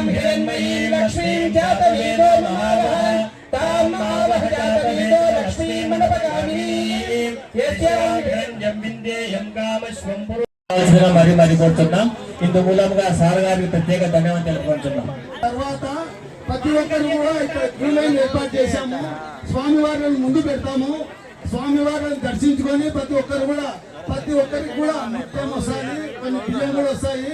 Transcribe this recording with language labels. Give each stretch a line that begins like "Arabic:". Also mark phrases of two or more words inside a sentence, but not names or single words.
Sanskrit: हिरण्मयीं लक्ष्मीं जातवेदो महावः तां महावः जातवेदो लक्ष्मीं मनपगामिनीं यस्यां हिरण्यं विन्देयं कामश्वं
Telugu: మరి కోరుతున్నాం. ఇందు మూలంగా సార్ గారికి ప్రత్యేక ధన్యవాదాలు తెలుపుకుంటున్నాం. తర్వాత ప్రతి ఒక్కరు కూడా ఇక్కడ క్యూ లైన్ ఏర్పాటు చేశాము. స్వామివారిని ముందు పెడతాము. స్వామివారిని దర్శించుకొని ప్రతి ఒక్కరికి కూడా ముఖ్యం వస్తాయి, కొన్ని బియ్యం కూడా వస్తాయి.